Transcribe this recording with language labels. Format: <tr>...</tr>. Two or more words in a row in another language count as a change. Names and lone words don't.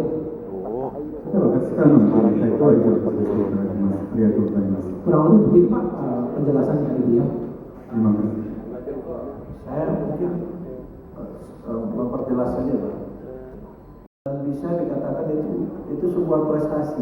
<ja>では、私からの回答は以上とさせていただきます。ありがとうございます。</ja> <id>Kurang lebih begitu Pak penjelasan dari beliau. Terima kasih. Saya mungkin memperjelas saja Pak. Dan bisa dikatakan itu sebuah prestasi.</id>